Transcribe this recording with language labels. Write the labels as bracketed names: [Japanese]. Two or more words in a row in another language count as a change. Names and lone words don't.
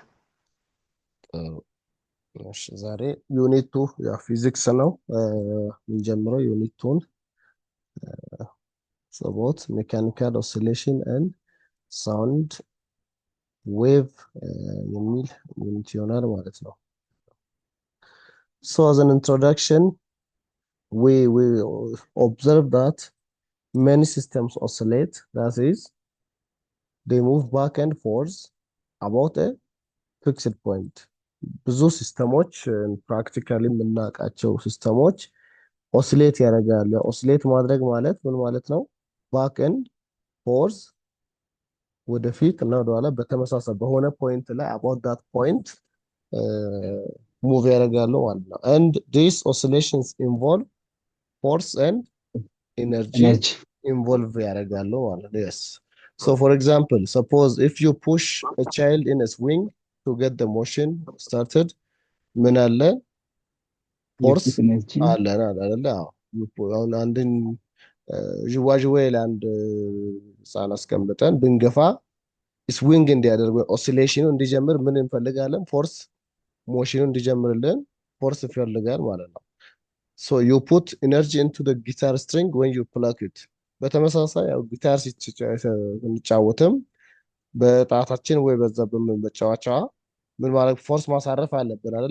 [Amharic] እሺ ዛሬ [English] unit two [Amharic] ያው ፊዚክስ ነው የምንጀምረው። [English] unit two [Amharic] ሰቦት [English] mechanical oscillation and sound wave [Amharic] የሚል ዩኒት ይሆናል ማለት ነው። [English] So as an introduction, we observe that many systems oscillate. That is, they move back and forth about a fixed point. [Amharic] ብዙ ሲስተሞች ፕራክቲካሊ የምናውቃቸው ሲስተሞች ኦሲሌት ያደርጋሉ። ኦሲሌት ማድረግ ማለት ምን ማለት ነው? [English] back and forth [Amharic] ወደፊት እና ወደኋላ በተመሳሳይ በሆነ ፖይንት ላይ [English] about that point move [Amharic] ያደርጋሉ ማለት ነው። [English] and this oscillations involve force and energy [Amharic] ኤነርጂ ኢንቮልቭ ያደርጋሉ ማለት ነው። [English] yes so for example suppose if you push a child in a swing to get the motion started [Amharic] ምን አለ? ፎርስ የፊት ኤነርጂ አለን አይደለ? አዎ። አሁን አንድን ዥዋዥዌ ለአንድ ህፃን አስቀምጠን ብንገፋ ስዊንግ እንዲያደርግ ኦሲሌሽኑ እንዲጀምር ምን እንፈልጋለን? ፎርስ ሞሽኑ እንዲጀምርልን ፎርስ ይፈልጋል ማለት ነው። [English] so you put energy into the guitar string when you pluck it። [Amharic] በተመሳሳይ ያው ጊታር ስንጫወትም በጣታችን ወይ በዛ በመጫወቻ ምን ማድረግ ፎርስ ማሳረፍ አለብን አይደል?